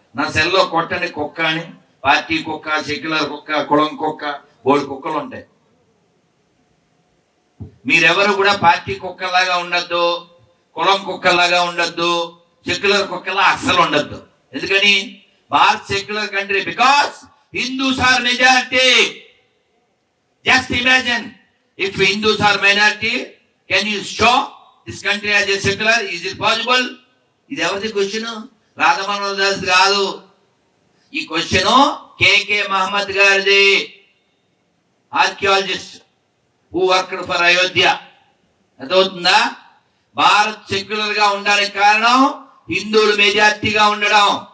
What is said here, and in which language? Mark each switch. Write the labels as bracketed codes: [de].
[te] నా సెల్లో కొట్టని కుక్క అని, పార్టీ కుక్క, సెక్యులర్ కుక్క, కులం కుక్క, బోర్డు కుక్కలు ఉంటాయి. మీరెవరు కూడా పార్టీ కుక్కలాగా ఉండద్దు, కులం కుక్కలాగా ఉండద్దు, సెక్యులర్ కుక్కలా అస్సలు ఉండద్దు. ఎందుకని? [en] Bharat secular country because Hindus are majority. Just imagine if Hindus are minority, can you show this country as a secular? Is it possible? [te] ఇది ఎవరిది క్వశ్చన్? రాధమోహన్ దాస్ కాదు. ఈ క్వశ్చన్ కేకే మహమ్మద్ గారిది, archaeologist who worked for Ayodhya. అర్థమవుతుందా? భారత్ సెక్యులర్ గా ఉండడానికి కారణం హిందువులు మెజార్టీగా ఉండడం.